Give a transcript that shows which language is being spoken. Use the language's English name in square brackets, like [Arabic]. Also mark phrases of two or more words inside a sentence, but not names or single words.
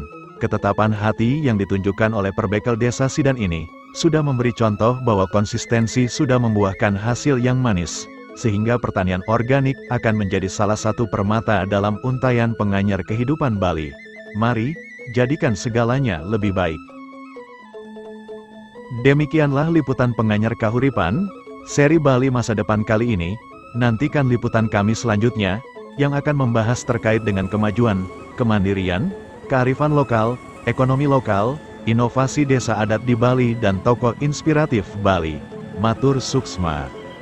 [Indonesian] Ketetapan hati yang ditunjukkan oleh Perbekel Desa Sidan ini sudah memberi contoh bahwa konsistensi sudah membuahkan hasil yang manis, sehingga pertanian organik akan menjadi salah satu permata dalam untaian penganyar kehidupan Bali. Mari, jadikan segalanya lebih baik. Demikianlah liputan penganyar kahuripan, seri Bali Masa Depan kali ini. Nantikan liputan kami selanjutnya, yang akan membahas terkait dengan kemajuan, kemandirian, kearifan lokal, ekonomi lokal, inovasi desa adat di Bali dan tokoh inspiratif Bali. [Balinese] Matur Suksma.